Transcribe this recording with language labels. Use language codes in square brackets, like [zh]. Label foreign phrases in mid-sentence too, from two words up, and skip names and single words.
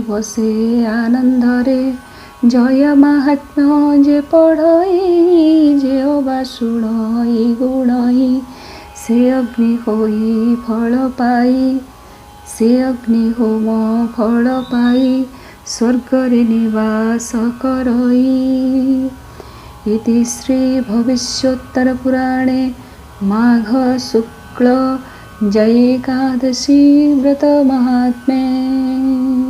[or] ବସେ ଆନନ୍ଦରେ ଜୟ ମାହାତ୍ମ୍ୟ ଯେ ପଢ଼ଇ ଯେ ଅବା ଶୁଣଇ ଗୁଣଇ ସେ ଅଗ୍ନି ହୋଇ ଫଳ ପାଇ ସେ ଅଗ୍ନି ହୋମ ଫଳ ପାଇ ସ୍ୱର୍ଗରେ ନିବାସ କରଇ [sa] इति श्री भविष्योत्तर पुराणे माघ शुक्ल जयेकादशी व्रत महात्म्ये।